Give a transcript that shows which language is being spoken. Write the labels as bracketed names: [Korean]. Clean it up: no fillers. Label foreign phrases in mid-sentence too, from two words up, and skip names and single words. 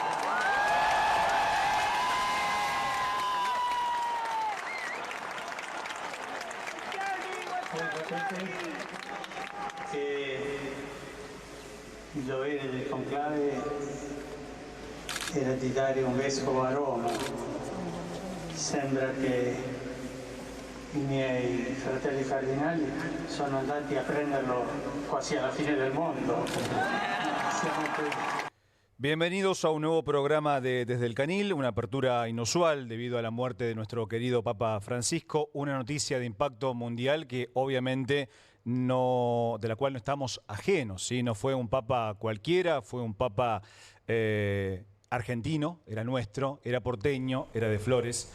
[Italian] Voi sapete che il dovere del conclave era di dare un vescovo a Roma. Sembra che i miei fratelli cardinali sono andati a prenderlo quasi alla fine del mundo. Siamo qui. [Spanish] Bienvenidos a un nuevo programa de Desde el Canil, una apertura inusual debido a la muerte de nuestro querido Papa Francisco, una noticia de impacto mundial que obviamente de la cual no estamos ajenos, ¿sí? No fue un papa cualquiera, fue un papa argentino, era nuestro, era porteño, era de Flores.